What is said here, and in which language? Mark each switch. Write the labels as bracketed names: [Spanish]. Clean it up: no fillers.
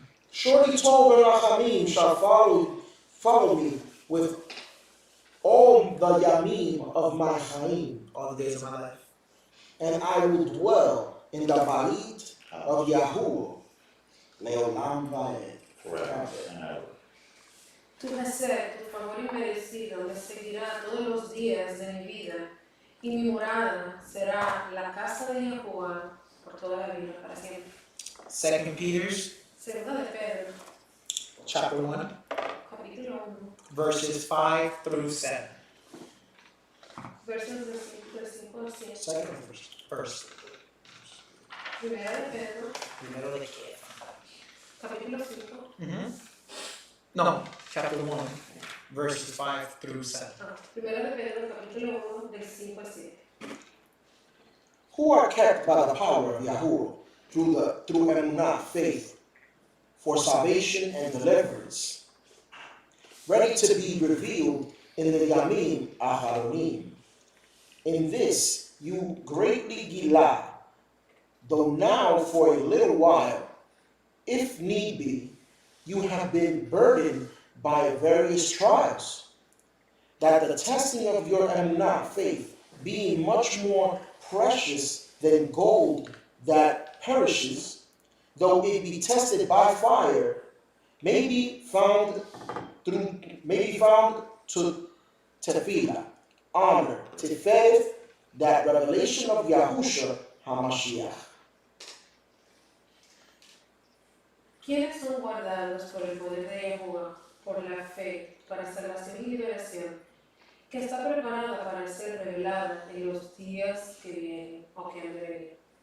[English] Surely Tov and Rachamim shall follow me with all the yamim of my chaim, All the days of my life. and I will dwell in the Brit of Yahuwah, [Hebrew] leolam vaed. [English] Forever and ever. [Spanish] Tu placer, tu favor inmerecido me seguirá todos los días de mi vida, y mi morada será la casa de Yahuwah por toda la vida, para siempre. [English] 2 Peter's [Spanish] Segunda de Pedro, [English] chapter 1, [Spanish] capítulo 1, [English] verses 5 through 7. [Spanish] versos del 5 al 7. [English] Second verse. [Spanish] Primera de Pedro, Primero de qué? capítulo 5. [English] No, chapter 1, verses 5 through 7. [Spanish] Primera de Pedro, capítulo 1, del 5 al 7. [English] who are kept by the power of Yahuwah through emunah, faith, for salvation and deliverance, ready to be revealed in the [Hebrew] Yamim Aharonim. [English] In this you greatly gila, though now for a little while, if need be, you have been burdened by various trials, that the testing of your emunah, faith, being much more precious than gold that perishes, though it be tested by fire, may be found to tefillah, honor, tiferet, that revelation of Yahusha HaMashiach. [Spanish] ¿Quiénes son guardados por el poder de Yahuwah, por la fe, para salvación y liberación, que está preparada para ser revelada en los días que vienen o que han de venir?